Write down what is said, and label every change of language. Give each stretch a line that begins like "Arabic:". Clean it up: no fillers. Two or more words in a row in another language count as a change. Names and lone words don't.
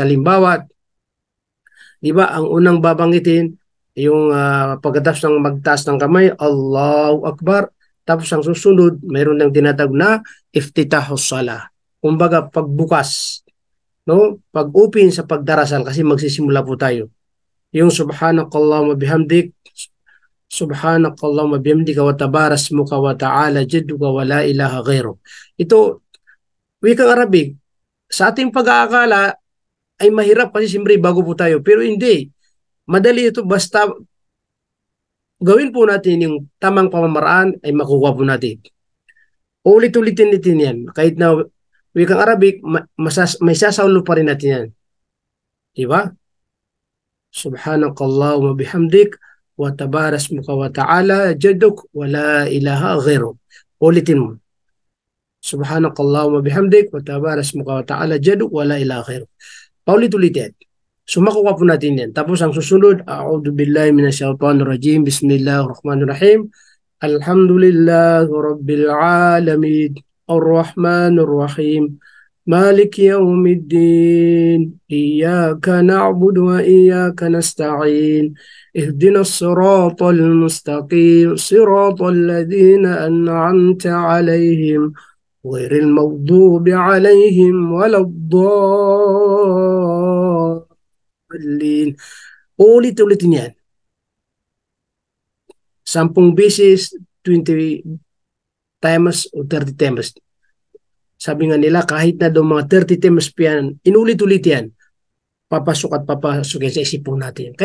Filipino: Halimbawa, di ba, ang unang babanggitin, yung pagkatapos ng magtaas ng kamay,
Arabic: الله أكبر.
Filipino: Tapos ang susunod, mayroon ng tinatawag na
Arabic: افتتاح الصلاة.
Filipino: Kumbaga, pagbukas, no? Pag-open sa pagdarasal kasi magsisimula po tayo.
Arabic: Yung سبحانك اللهم بحمدك، سبحانك اللهم وبحمدك وتبارك اسمك وتعالى جدك ولا إله غيرك.
Filipino: Ito, wikang Arabic, sa ating pag-aakala ay mahirap kasi siyempre bago po tayo. Pero hindi. Madali ito basta gawin po natin yung tamang pamamaraan ay makukuha po natin. Ulit-ulitin natin yan. Kahit na wikang Arabic, may sasaulo pa rin natin yan. Diba?
Arabic: سبحانك اللهم بحمدك وتبارك اسمك وتعالى جدك ولا إله غيرك.
Filipino: Ulitin mo.
Arabic: سبحانك اللهم بحمدك وتبارك اسمك وتعالى جدك ولا إله غيرك.
Filipino: Paulit-ulitin. So makuha po natin yan. Tapos ang susunod,
Arabic: أعوذ بالله من الشيطان الرجيم. بسم الله الرحمن الرحيم. الحمد لله رب العالمين. الرحمن الرحيم. مالك يوم الدين إياك نعبد وإياك نستعين اهدنا الصراط المستقيم صراط الذين أنعمت عليهم غير المغضوب عليهم ولا الضالين.
Filipino: Ulit-ulitin yan. 10 beses, 20 times o 30 times. Sabi nga nila, kahit na daw mga 30 times pa yan, inulit-ulit yan, papasok at papasok yan sa isipon natin.